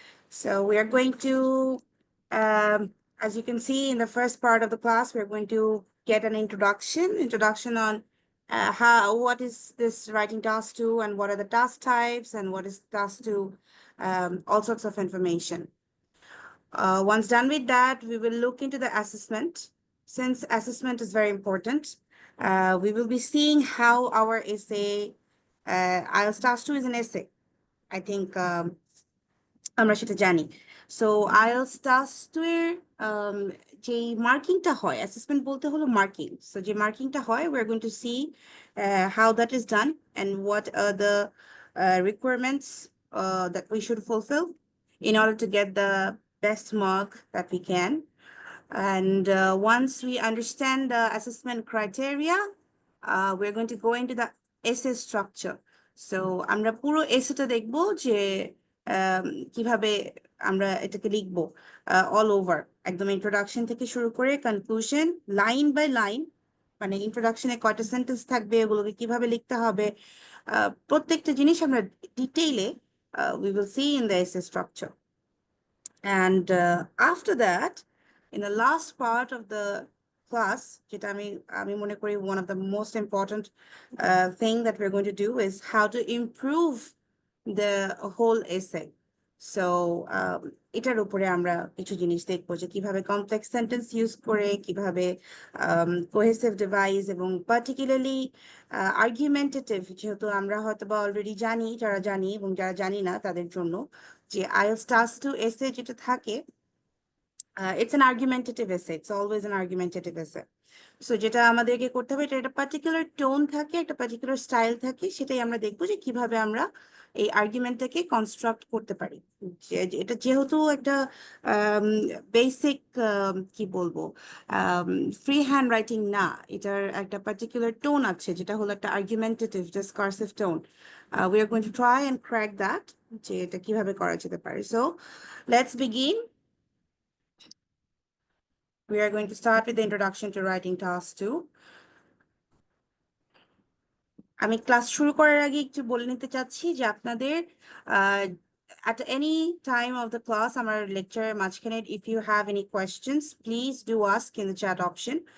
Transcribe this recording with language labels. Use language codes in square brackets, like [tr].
[en] So we are going to, as you can see in the first part of the class, we're going to get an introduction on what is this writing task 2 and what are the task types and what is task 2, all sorts of information. Once done with that, we will look into the assessment. Since assessment is very important, we will be seeing how our essay, IELTS Task 2 is an essay. I think [bn] আমরা সেটা জানি। So IELTS task 2 এর যে মার্কিংটা হয়, assessment বলতে হলো marking. So যে মার্কিংটা হয়, [en] we are going to see how that is done and what are the requirements that we should fulfill in order to get the best mark that we can. And once we understand the assessment criteria, we're going to go into the essay structure. [bn] So আমরা পুরো এসেটা দেখবো যে কিভাবে আমরা এটাকে লিখবো all over, একদম introduction থেকে শুরু করে কনক্লুশন, লাইন বাই লাইন, মানে ইন্ট্রোডাকশনে কয়টা সেন্টেন্স থাকবে, এগুলোকে কিভাবে লিখতে হবে, প্রত্যেকটা জিনিস আমরা ডিটেইলে [en] we will see in the essay structure. And after that, in the last part of the class, [bn] যেটা আমি মনে করি [en] one of the most important thing that we're going to do is how to improve the whole essay. [bn] So এটার উপরে আমরা কিছু জিনিস দেখবো যে কিভাবে কমপ্লেক্স সেন্টেন্স ইউজ করে, কিভাবে কোহেসিভ ডিভাইস এবং পার্টিকুলারলি আর্গুমেন্টেটিভ, যেহেতু আমরা হয়তো বা অলরেডি জানি, যারা জানি এবং যারা জানি না তাদের জন্য, যে IELTS Task 2 essay যেটা থাকে, [en] it's an argumentative essay. [bn] It's always an argumentative essay. So যেটা আমাদেরকে করতে হবে, এটা একটা পার্টিকুলার টোন থাকে, একটা পার্টিকুলার স্টাইল থাকে, সেটাই আমরা দেখবো যে কিভাবে আমরা এই আর্গুমেন্টটাকে কনস্ট্রাক্ট করতে পারি। এটা যেহেতু একটা বেসিক কি বলবো ফ্রি হ্যান্ড রাইটিং না, এটার একটা পার্টিকুলার টোন আছে যেটা হলো একটা argumentative discursive tone. [en] we are going to try and crack that, [bn] যে এটা কিভাবে করা যেতে পারে। [en] So let's begin. We are going to start with the introduction to writing task 2. [bn] আমি ক্লাস শুরু করার আগে একটু বলে নিতে চাচ্ছি যে আপনাদের [en] at any time of the class [bn] আমার লেকচারের মাঝখানে [en] if you have any questions please do ask in the chat option.